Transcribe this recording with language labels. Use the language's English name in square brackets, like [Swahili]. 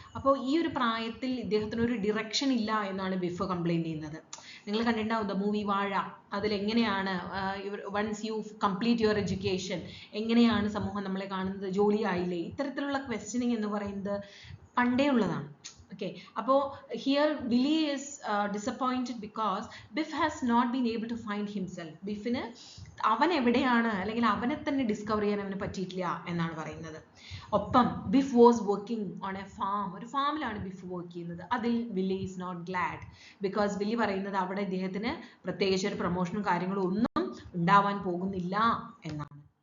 [Malayalam] അപ്പോൾ ഈ ഒരു പ്രായത്തിൽ ഇദ്ദേഹത്തിന് ഒരു ഡിറക്ഷൻ ഇല്ല എന്നാണ് ബിഫ് കംപ്ലൈൻറ്റ് ചെയ്യുന്നത്. നിങ്ങൾ കണ്ടിട്ടുണ്ടാവും ദ മൂവി വാഴ. അതിലെങ്ങനെയാണ് [English] once you complete your education [Malayalam] എങ്ങനെയാണ് സമൂഹം നമ്മളെ കാണുന്നത്, ജോലിയായില്ലേ, ഇത്തരത്തിലുള്ള ക്വസ്റ്റ്യനിങ് എന്ന് പറയുന്നത് പണ്ടേ ഉള്ളതാണ്. [English] Okay, അപ്പോൾ here Willie is disappointed because Biff has not been able to find himself. [Malayalam] ബിഫിന് അവൻ എവിടെയാണ് അല്ലെങ്കിൽ അവനെ തന്നെ ഡിസ്കവർ ചെയ്യാൻ അവന് പറ്റിയിട്ടില്ല എന്നാണ് പറയുന്നത്. ഒപ്പം [English] Biff was working on a farm. [Malayalam] ഒരു ഫാമിലാണ് ബിഫ് വർക്ക് ചെയ്യുന്നത്. അതിൽ [English] Willie is not glad because [Malayalam] Willy പറയുന്നത് അവിടെ ഇദ്ദേഹത്തിന് പ്രത്യേകിച്ച് ഒരു പ്രൊമോഷനും കാര്യങ്ങളും ഒന്നും ഉണ്ടാവാൻ പോകുന്നില്ല എന്നാണ്.